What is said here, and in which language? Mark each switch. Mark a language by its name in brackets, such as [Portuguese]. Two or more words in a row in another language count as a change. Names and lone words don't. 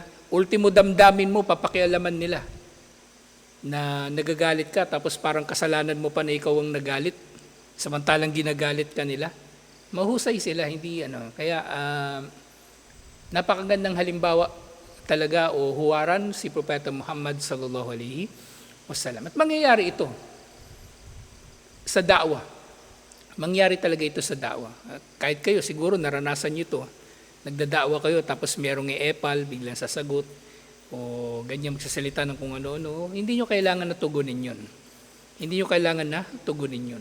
[Filipino] Ultimo damdamin mo, papakialaman nila na nagagalit ka, tapos parang kasalanan mo pa na ikaw ang nagalit, samantalang ginagalit ka nila. Mahusay sila, hindi ano. Kaya napakagandang halimbawa talaga o huwaran si Propeta Muhammad [Arabic] صلى الله عليه وسلم. [Filipino] At mangyayari ito sa da'wa. Mangyari talaga ito sa da'wa. Kahit kayo siguro naranasan niyo ito. Nagdada'wa kayo tapos merong e-epal, biglang sasagot o ganyan magsasalita ng kung ano-ano. Hindi nyo kailangan na tugunin yun. Hindi nyo kailangan na tugunin yun.